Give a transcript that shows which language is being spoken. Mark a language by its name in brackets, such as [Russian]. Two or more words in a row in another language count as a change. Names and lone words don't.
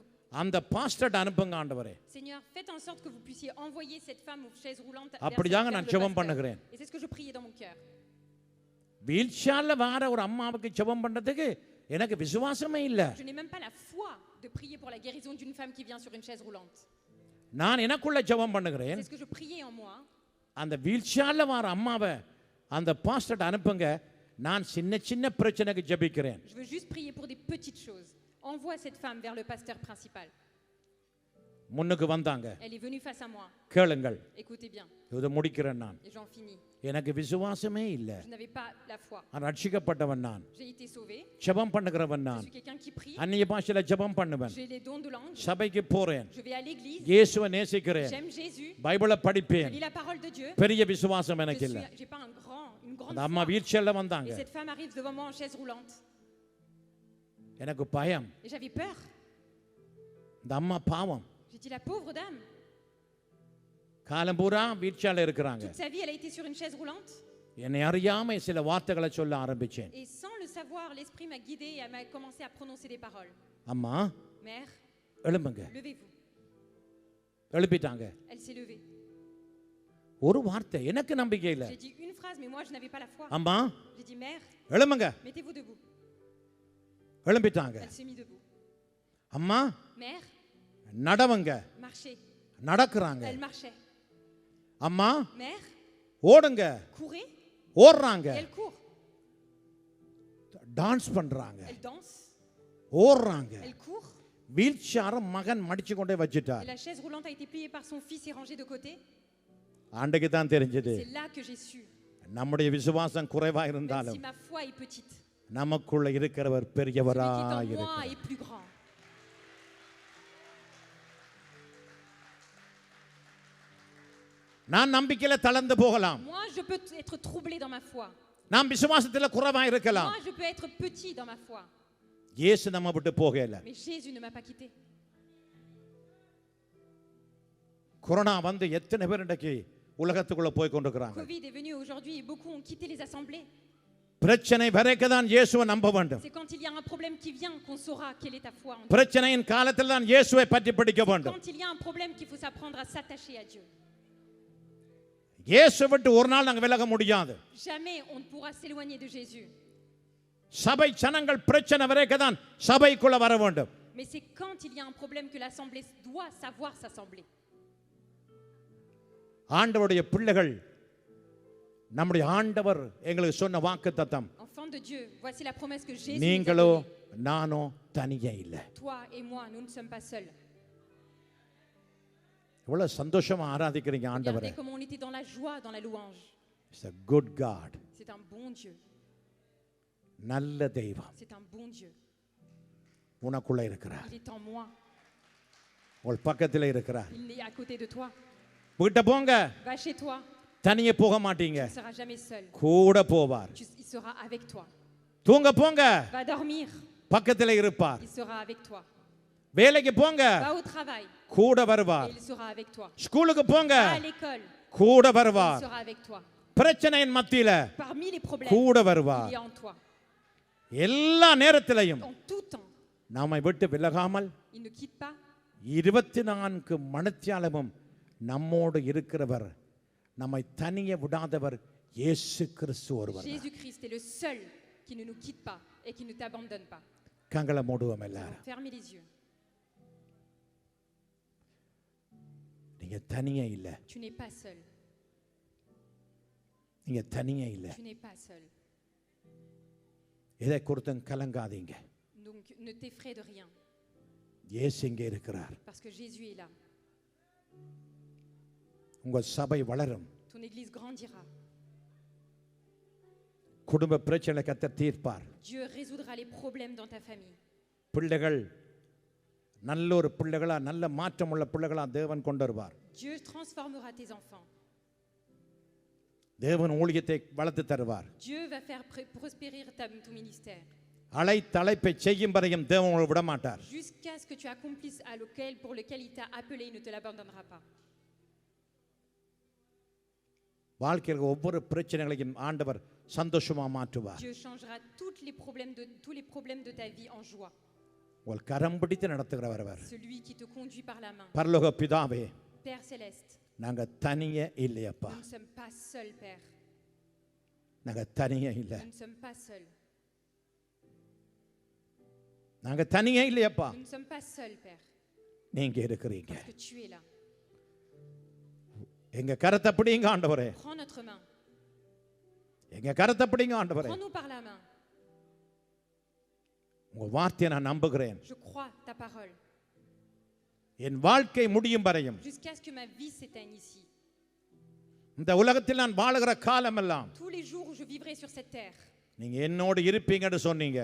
[Tamil] அந்த பாஸ்டர்ட்ட அனுப்புங்க ஆண்டவரே. [French] Seigneur, faites en sorte que vous puissiez envoyer cette femme aux chaises roulantes. [Tamil] அப்படிதாங்க [French] vers [Tamil] நான் [French] le [Tamil] ஜெபம் [French] pasteur. [Tamil] பண்ணுகிறேன். [French] Et c'est ce que je priais dans mon cœur. [Tamil] வீல் சேர்ல வர ஒரு அம்மாவுக்கு ஜெபம் பண்றதுக்கு எனக்கு விசுவாசமே இல்லை. [French] Je n'ai même pas la foi de prier pour la guérison d'une femme qui vient sur une chaise roulante. [Tamil] நான் எனக்குள்ள ஜெபம் பண்ணுகிறேன். [French] C'est ce que je priais en moi. [Tamil] அந்த வீல்சேர்ல வர அம்மாவை அந்த பாஸ்டர்ட்ட அனுப்புங்க. நான் சின்ன சின்ன பிரச்சனைக்கு ஜெபிக்கிறேன். [French] Je veux juste prier pour des petites choses. Envoie cette femme vers le pasteur principal. [Tamil] முன்னுக்கு வந்தாங்க. [French] Elle est venue face à moi. [Tamil] கேளுங்கள். [French] Écoutez bien. [Tamil] இத முடிக்கிறேன் நான். [French] Et j'en finis. [Tamil] எனக்கு விசுவாசமே இல்ல. [French] Je n'avais pas la foi. [Tamil] ரட்சிக்கப்பட்டவன் நான். [French] J'ai été sauvé. [Tamil] ஜெபம் பண்ணுகிறவன் [French] Je [Tamil] நான். [French] suis quelqu'un qui prie. [Tamil] அந்நிய பாஷையில ஜெபம் பண்ணுவேன். [French] J'ai les dons de langue. [Tamil] சபைக்கு போறேன். [French] Je vais à l'église. [Tamil] இயேசுவை நேசிக்கிறேன். [French] J'aime Jésus. [Tamil] பைபிளை [French] Je [Tamil] படிப்பேன். [French] lis la parole de Dieu. [Tamil] பெரிய விசுவாசம் எனக்கு இல்ல. [French] J'ai pas une grande [Tamil] அந்த அம்மா [French] foi. [Tamil] வீல்சேர்ல வந்தாங்க. [French] Et cette femme arrive devant moi en chaise roulante. [Tamil] எனக்கு பயம். [French] Et j'avais peur. [Tamil] இந்த அம்மா பாவம். [French] J'ai dit la pauvre dame. [Tamil] காலம் பூரா வீல்சேர்ல இருக்கிறாங்க. [French] Toute sa vie elle a été sur une chaise roulante. [Tamil] என்னை அறியாம சில வார்த்தைகளை சொல்ல ஆரம்பிச்சேன். [French] Et sans le savoir, l'esprit m'a guidée et elle m'a commencé à prononcer des paroles. [Tamil] அம்மா [French] Mère, [Tamil] எழும்புங்க. [French] levez-vous. [Tamil] எழுப்பிட்டாங்க. [French] Elle s'est levée. [Tamil] ஒரு வார்த்தை எனக்கு நம்பிக்கை இல்ல. [French] J'ai dit une phrase mais moi je n'avais pas la foi. [Tamil] அம்மா [French] J'ai dit mère, [Tamil] எழும்புங்க. [French] mettez-vous debout. [Tamil] எழும்பிட்டாங்க. [French] Elle s'est mise debout. [Tamil] அம்மா [French] Mère, [Tamil] நடவங்க. [French] marchez. [Tamil] நடக்குறாங்க. [French] Elle marchait. [Tamil] அம்மா [French] Mère, [Tamil] ஓடுங்க. [French] courez. [Tamil] ஓடுறாங்க. [French] Elle court. [Tamil] டான்ஸ் பண்றாங்க. [French] Elle danse. [Tamil] ஓடுறாங்க. [French] Elle court. [Tamil] வீல்சேரை மகன் மடிச்சு கொண்டே [French] Et [Tamil] வச்சிட்டார். [French] la chaise roulante a été pliée par son fils et rangée de côté. [Tamil] ஆண்டுக்கு தான் தெரிஞ்சது. [French] C'est là que j'ai su. [Tamil] நம்முடைய விசுவாசம் குறைவா [French] Même si [Tamil] இருந்தாலும் [French] ma foi est petite, [Tamil] நமக்குள்ள இருக்கிறவர் [French] celui qui est [Tamil] பெரியவரா [French] en moi [Tamil] இருக்கிறார். [French] est plus grand. [Tamil] நான் நம்பிக்கையில தளர்ந்து போகலாம். [French] Moi, je peux être troublé dans ma foi. [Tamil] நாம் விசுவாசத்துல குறைவா இருக்கலாம். [French] Moi, je peux être petit dans ma foi. [Tamil] இயேசு நம்ம விட்டு போகல. [French] Mais Jésus ne m'a pas quitté. [Tamil] கொரோனா வந்து எத்தனை பேர் இன்றைக்கு உலகத்துக்குள்ள போய் கொண்டிருக்கிறாங்க. [French] Covid est venu aujourd'hui et beaucoup ont quitté les assemblées. [Tamil] பிரச்சனை வரைக்கும் தான் இயேசுவை நம்ப வேண்டும். [French] C'est quand il y a un problème qui vient qu'on saura quelle est ta foi en Dieu. [Tamil] பிரச்சனையின் காலத்தில் தான் இயேசுவை பற்றி படிக்க வேண்டும். [French] Quand il y a un problème qu'il faut s'apprendre à s'attacher à Dieu. [Tamil] இயேசு விட்டு ஒரு நாள் நாங்க விலக முடியாது. [French] Jamais on ne pourra s'éloigner de Jésus. [Tamil] சபை ஜனங்கள் பிரச்சனை வரைக்கும் தான் சபைக்குள்ள வர வேண்டும். [French] Mais c'est quand il y a un problème que l'assemblée doit savoir s'assembler. [Tamil] ஆண்டவருடைய பிள்ளைகள் நம்முடைய ஆண்டவர் எங்களுக்கு சொன்ன வாக்குத்தத்தம். [French] Enfants de Dieu, voici la promesse que Jésus nous a [Tamil] நீங்களோ [French] donnée. [Tamil] நானோ தனியே இல்ல. [French] Toi et moi, nous ne sommes pas seuls. [Tamil] எவ்வளவு சந்தோஷமா ஆராதிக்கிறீங்க ஆண்டவரை. [French] Regardez comment on était dans la joie, dans la louange. [English] It's a good God. [French] C'est un bon Dieu. [Tamil] நல்ல தெய்வம் [French] C'est un bon Dieu. [Tamil] உனக்குள்ள இருக்கிறார். [French] Il est en moi. [Tamil] உங்கள் பக்கத்துல இருக்கிறார். [French] Il est à côté de toi. [Tamil] வீட்டை போங்க. [French] Va chez toi. [Tamil] தனியே போக மாட்டீங்க. [French] Tu ne seras jamais seul. [Tamil] கூட போவார். [French] Il sera avec toi. [Tamil] தூங்க போங்க. [French] Va dormir. [Tamil] பக்கத்துல இருப்பார். [French] Il sera avec toi. [Tamil] வேலைக்கு போங்க. [French] Va au travail. [Tamil] கூட [French] Et [Tamil] வருவார். [French] il sera avec toi. [Tamil] ஸ்கூலுக்கு போங்க. [French] Va à l'école. [Tamil] கூட [French] Il [Tamil] வருவார். [French] sera avec toi. [Tamil] பிரச்சனையின் மத்தியில [French] Parmi les problèmes, [Tamil] கூட [French] il [Tamil] வருவார். [French] est en toi. [Tamil] எல்லா நேரத்திலையும் [French] En tout temps. [Tamil] நம்மை விட்டு விலகாமல் [French] Il ne quitte pas. [Tamil] 24 மணித்தியாலமும் நம்மோடு இருக்கிறவர், நம்மை தனியே விடாதவர் இயேசு கிறிஸ்து ஒருவர். [French] Jésus-Christ est le seul qui ne nous quitte pas et qui ne t'abandonne pas. [Tamil] கண்களை மூடுவோம் எல்லாரும். [French] Fermez les yeux. [Tamil] நீங்க தனியே இல்ல. [French] Tu n'es pas seul. [Tamil] நீங்க தனியே இல்ல. [French] Tu n'es pas seul. [Tamil] எதை குறித்தும் கலங்காதீங்க. [French] Donc ne t'effraie de rien [Tamil] இயேசு இங்கே இருக்கிறார். [French] parce que Jésus est là. [Tamil] உங்க சபை வளரும். [French] Ton église grandira. [Tamil] குடும்ப பிரச்சனை கர்த்தர் தீர்ப்பார். [French] Dieu résoudra les problèmes dans ta famille. [Tamil] பிள்ளைகள் நல்ல ஒரு பிள்ளைகளா, நல்ல மாற்றம் உள்ள பிள்ளைகளா தேவன் கொண்டு வருவார். [French] Dieu transformera tes enfants. [Tamil] தேவன் ஊழியத்தை வளர்த்து தருவார். [French] Dieu va faire prospérer ton ministère. [Tamil] அழைப்பை செய்யும் வரையும் தேவன் உங்களை விட மாட்டார். [French] Jusqu'à ce que tu accomplisses pour lequel il t'a appelé, il ne te l'abandonnera pas. [Tamil] வாழ்க்கையில் ஒவ்வொரு பிரச்சனைகளையும் ஆண்டவர் சந்தோஷமா மாற்றுவார். [French] Dieu changera tous les problèmes de ta vie en joie. [Tamil] உங்கள் கரம் பிடித்து நடத்துகிறவர் அவர். [French] Celui qui te conduit par la main. [Tamil] பரலோக பிதாவே, [French] Père céleste, [Tamil] நாங்க தனியே இல்லையப்பா. [French] nous ne sommes pas seuls, Père. [Tamil] நாங்க தனியே இல்ல. [French] Nous ne sommes pas seuls. [Tamil] நாங்க தனியே இல்லையப்பா. [French] Nous ne sommes pas seuls, Père. [Tamil] நீங்க இருக்கிறீங்க. [French] Parce que tu es là. [Tamil] எங்க கரத்தை பிடிங்க ஆண்டவரே, [French] Prends notre main. [Tamil] எங்க கரத்தை பிடிங்க ஆண்டவரே. [French] Prends-nous par la main. [Tamil] உங்க வார்த்தையை நான் நம்புகிறேன். [French] Je crois ta parole. [Tamil] என் வாழ்க்கை முடியும் வரையும் [French] Jusqu'à ce que ma vie s'éteigne ici. [Tamil] இந்த உலகத்தில் நான் வாழுகிற காலமெல்லாம் [French] Tous les jours où je vivrai sur cette terre, [Tamil] நீங்க என்னோடு இருப்பீங்கன்னு சொன்னீங்க.